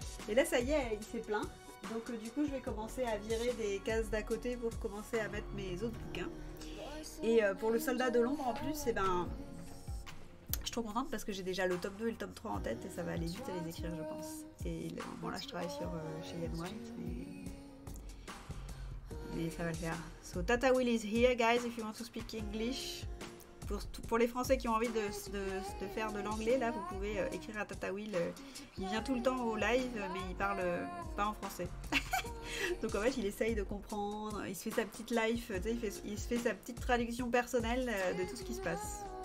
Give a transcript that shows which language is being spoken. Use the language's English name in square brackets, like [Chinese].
[French] Et là, ça y est, il s'est plein. Donc du coup, je vais commencer à virer des cases d'à côté pour commencer à mettre mes autres bouquins. Et pour le soldat de l'ombre en plus, je suis trop contente parce que j'ai déjà le tome 2 et le tome 3 en tête et ça va aller vite à les écrire, je pense. Et bon, là, je travaille sur Cheyenne White. Mais ça va le faire. [English] So Tata Will is here, guys, if you want to speak English. [French] Pour les Français qui ont envie de faire de l'anglais, là, vous pouvez écrire à Tata Will. Il vient tout le temps au live, mais il parle pas en français. Donc en fait, il essaye de comprendre. Il se fait sa petite life, il se fait sa petite traduction personnelle de tout ce qui se passe.